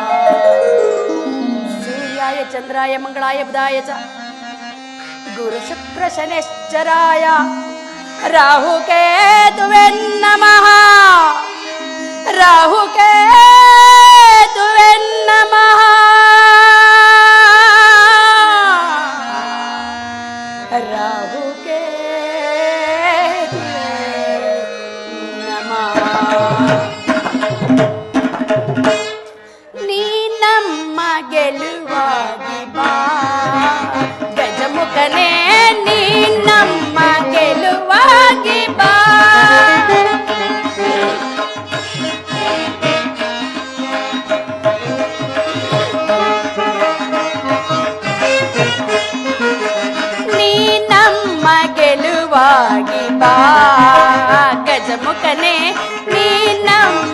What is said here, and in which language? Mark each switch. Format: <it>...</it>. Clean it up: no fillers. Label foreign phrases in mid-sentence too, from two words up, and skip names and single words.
<sa>सूर्याय चन्द्राय मंगलाय बुधाय च गुरु शुक्र शनिश्चराय राहु केतुवे नमः राहु केतुवे नमः राहु केतुवे नमः</sa> <kn>नी ನಮ್ಮ ಗೆಲುವಾಗಿ ಬಾ ಗಜಮುಖನೇ ನೀ ನಮ್ಮ ಗೆಲುವಾಗಿ ಬಾ ನೀ ನಮ್ಮ ಗೆಲುವಾಗಿ ಬಾ ಗಜಮುಖನೇ ನೀ ನಮ್ಮ</kn>